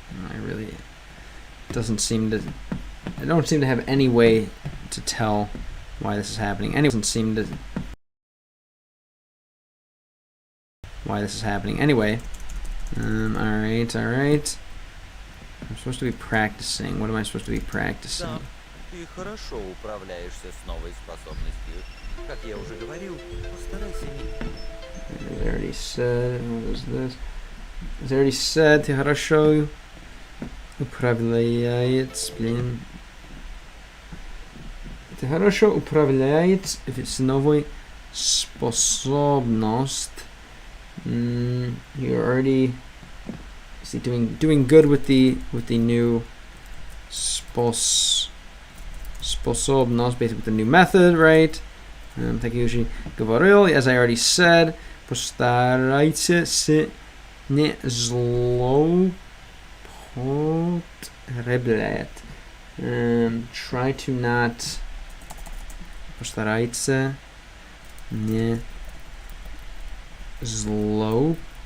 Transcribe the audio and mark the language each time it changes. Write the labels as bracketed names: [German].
[English] I really doesn't seem to. I don't seem to have any way to tell why this is happening. Anyway, doesn't seem to. Why this is happening. Anyway. Alright. I'm supposed to be practicing. What am I supposed to be practicing? [Russian] Да, ты хорошо управляешься с новой способностью. Как я уже говорил, постарайся не... [English] As I already said, what is this? As I already said, [Russian] ты хорошо управляется, блин. Ты хорошо управляется, [English] if it's [Russian] новой способность. [English] You're already doing good with the new spособность, basically with the new method, right? [Russian] Так я уже говорил, [English] as I already said, [Russian] постарайтесь не злоупотреблять. [English] Try to not. [Russian] Постарайтесь не злоупотреблять.